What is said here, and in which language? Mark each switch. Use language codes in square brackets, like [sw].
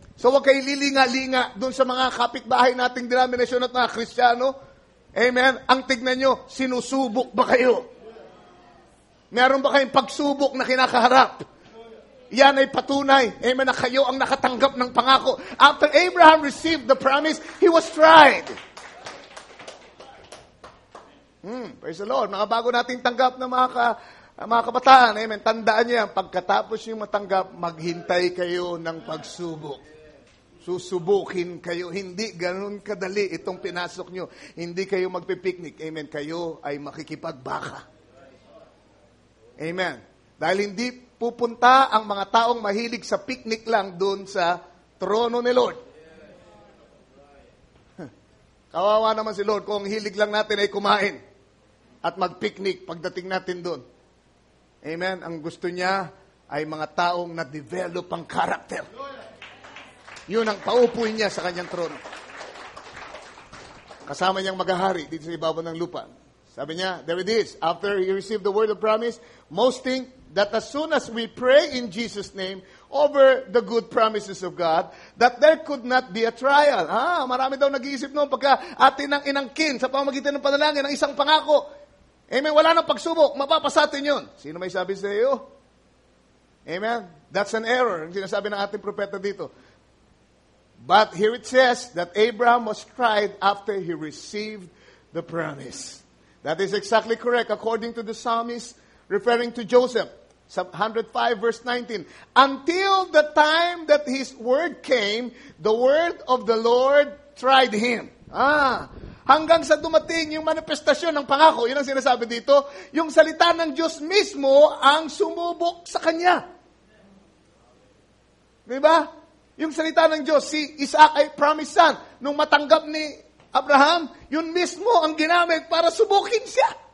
[tl] So huwag kayo lilinga-linga doon sa mga kapitbahay nating denominasyon at mga Kristiyano. Amen. Ang tignan nyo, sinusubok ba kayo? Meron ba kayong pagsubok na kinakaharap? Yan ay patunay, amen, na kayo ang nakatanggap ng pangako. [en] After Abraham received the promise, he was tried. Praise the Lord. [tl] Mga bago nating tanggap na mga kabataan, amen, tandaan niyo yan, pagkatapos yung matanggap, maghintay kayo ng pagsubok. Susubukin kayo. Hindi ganun kadali itong pinasok nyo. Hindi kayo magpipiknik. Amen. Kayo ay makikipagbaka. Amen. Dahil hindi pupunta ang mga taong mahilig sa picnic lang doon sa trono ni Lord. Kawawa naman si Lord kung hilig lang natin ay kumain at mag-picnic pagdating natin doon. Amen. Ang gusto niya ay mga taong na-develop ang karakter. Yun ang paupuin niya sa kanyang trono. Kasama niyang maghahari dito sa ibabaw ng lupa. Sabi niya, [en] there it is. After he received the word of promise, most think that as soon as we pray in Jesus' name over the good promises of God, that there could not be a trial. [tl] Marami daw nag-iisip noon pagka atin ang inangkin sa pamamagitan ng panalangin ng isang pangako. Amen. Wala nang pagsubok. Mapapasatin yun. Sino may sabi sa iyo? Amen. [en] That's an error. [tl] Ang sinasabi ng ating propeta dito. [en] But here it says that Abraham was tried after he received the promise. That is exactly correct according to the psalmist referring to Joseph. Psalm 105 verse 19. Until the time that his word came, the word of the Lord tried him. [tl] Hanggang sa dumating yung manifestasyon ng pangako. Yun ang sinasabi dito. Yung salita ng Diyos mismo ang sumubok sa kanya. Diba? Yung salita ng Diyos, si Isaac ay promised son. Nung matanggap ni Abraham, yun mismo ang ginamit para subukin siya.